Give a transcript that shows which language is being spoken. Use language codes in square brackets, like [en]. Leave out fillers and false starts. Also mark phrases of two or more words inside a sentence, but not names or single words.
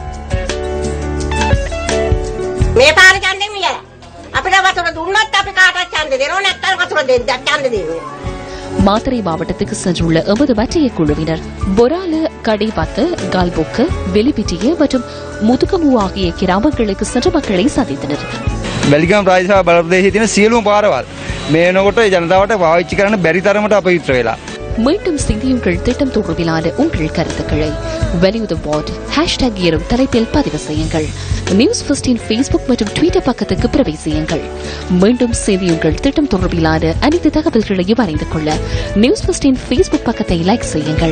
[ta] மாத்தறை மாவட்டத்துக்கு சென்றுள்ள எமது மற்றைய குழுவினர் பொரால, கடைபத்து, கால்பொக்கு, வெளிபிட்டிய மற்றும் முதுகமு ஆகிய கிராமங்களுக்கு சென்று மக்களை சந்தித்தனர். [si] වැලිගම ප්‍රාදේශීය බලප්‍රදේශයේ තියෙන සියලුම පාරවල් මේ වෙනකොට ජනතාවට පාවිච්චි කරන්න බැරි තරමට අපවිත්‍ර වෙලා. [ta] மீண்டும் சிந்தியுங்கள் திட்டம் தொடர்பிலான உங்கள் கருத்துக்களை வெளியுது வார்டு #எனும் தலைப்பில் பதிவு செய்யுங்கள். நியூஸ் ஃபர்ஸ்டின் ஃபேஸ்புக் மற்றும் ட்விட்டர் பக்கத்துக்கு பிரவேசியுங்கள். மீண்டும் சிந்தியுங்கள் திட்டம் தொடர்பிலான அனைத்து தகவல்களையும் அறிந்து கொள்ள நியூஸ் ஃபர்ஸ்டின் ஃபேஸ்புக் பக்கத்தை லைக் செய்யுங்கள்.